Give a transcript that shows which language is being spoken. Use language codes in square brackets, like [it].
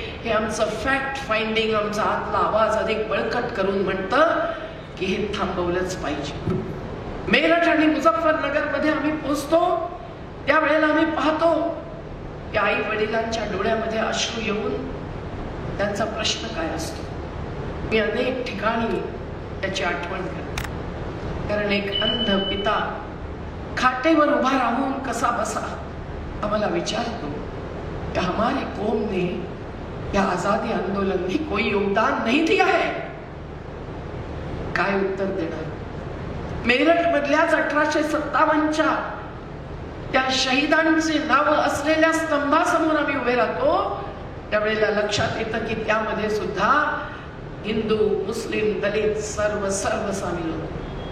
[mr] हे आमचं fact finding, आमचा आतला आवाज अधिक बळकट करून म्हणतं की हे थांबवलंच पाहिजे. मेरठ आणि मुझफ्फरनगर मध्ये आम्ही पोहोचतो त्यावेळेला आम्ही पाहतो की आई वडिलांच्या डोळ्यामध्ये अश्रू येऊन त्यांचा प्रश्न काय असतो. मी अनेक ठिकाणी त्याची आठवण करते. कारण एक अंध पिता खाटेवर उभा राहून कसा बसा आम्हाला विचारतो कि [hi] हमारी कौम ने या आजादी आंदोलन में कोई योगदान नहीं दिया है. [mr] काय उत्तर देणार? मेरठ मधल्याच 1857च्या त्या शहीदांचे नाव असलेल्या स्तंभासमोर आम्ही उभे राहतो, त्यावेळेला लक्षात येतं की त्यामध्ये सुद्धा हिंदू, मुस्लिम, दलित सर्व सामील होते.